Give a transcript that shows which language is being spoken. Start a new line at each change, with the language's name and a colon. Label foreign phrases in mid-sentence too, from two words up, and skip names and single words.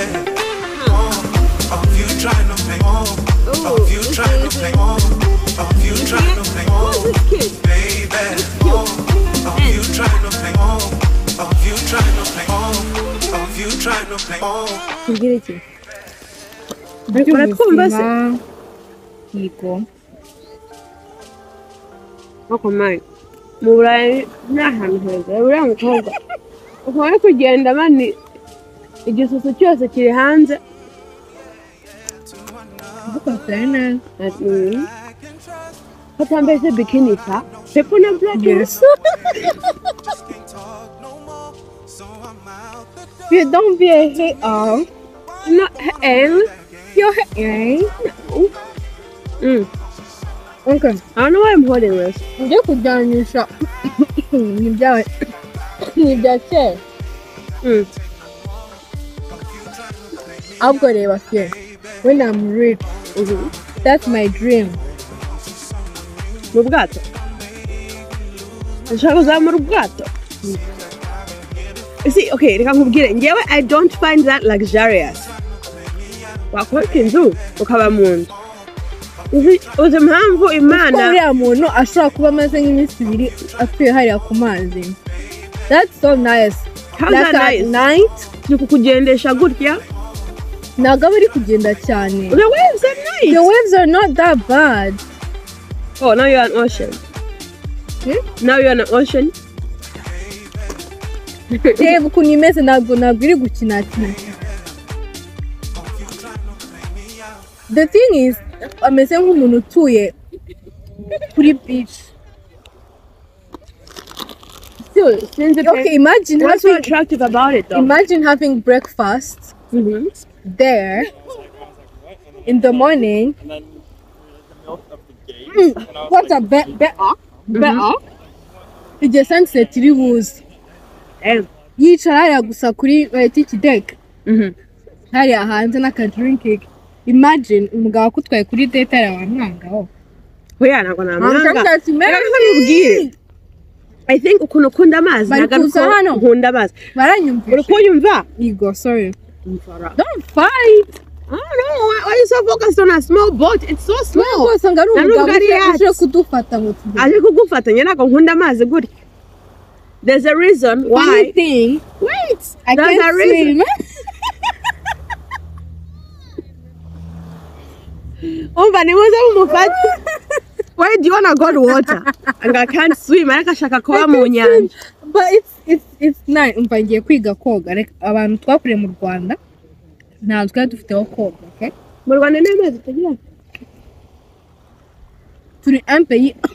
English: Of you trying to play more, of you trying to play more, of you trying to play more, baby. Of you trying to play more, of you trying to play more, of you trying to play more.
Kinyarwanda: Uratwumva se? Yego. Ako mani. Mu Burayi ni ahantu heza. Uriya mukobwa. Ukaba kugenda mani igisusu cyose kiri hanze. Bukofene. Hatambaye se bikini sa? Pepo na black.
English: Yes. You don't be a hater. No, You're hating. Okay. I don't know why I'm holding this.
Kinyarwanda: Njye kujyanisha n'ibya kera. Ahubwo reba fe.
English: When I'm rich, that's my dream.
Kinyarwanda: Mu bwato. Nshaka kuzamura ubwato.
English: See, okay,
Kinyarwanda: reka nkubwire njyewe
English: I don't find that luxurious.
Kinyarwanda: Wakora inzu ukaba mu nzu. Uzi impamvu Imana uriya muntu ashobora kuba amaze nk'iminsi 2 atuye hariya ku mazi.
English: That's so nice. How's that nice? Night.
Kinyarwanda: Ni kukugendesha gutya. Ntabwo bari kugenda cyane.
English: The waves are nice. The waves are not that bad. Oh, now you're an ocean. Now you're an ocean.
Kinyarwanda: Reba ukuntu imeze ntabwo iri gukina.
English: The thing is,
Kinyarwanda: ameze nk'umuntu utuye kuri beach.
English: Okay, imagine what's so attractive about it though? Imagine having breakfast there in the morning. What a better.
Kinyarwanda: Igihe sunset iri buze. Yicara hariya gusa kuri iki deck. Hariya hanze n'akadrinking. Imagine umugabo akutwaye kuri date ari abantu Oya ntabwo namwanga.
English: I think
Kinyarwanda: ukuntu ukunda amazi nagaruka nkunda amazi. Baranyumvisha. Uri kunyumva? Yego,
English: sorry. Don't fight. I don't know. Why are you so focused on a small boat? It's so small.
Kinyarwanda: Rwose ngo ari umugabo uje kudufata ngo tujye. Aje kugufata njye ntabwo nkunda amazi gutya.
English: There's a reason why. Funny thing. Wait. I can't swim.
Kinyarwanda: Umva ni muze mumufata.
English: Why do you want to go to water? And I can't swim.
Kinyarwanda: Ariko ashaka kuba mu nyanja.
English: But it's nice.
Kinyarwanda: Umva ngiye kwiga koga. Abantu twakuriye mu Rwanda ntabwo twari dufite aho koga, okay? Mu Rwanda ni amazi tugira. Turi
French: un pays.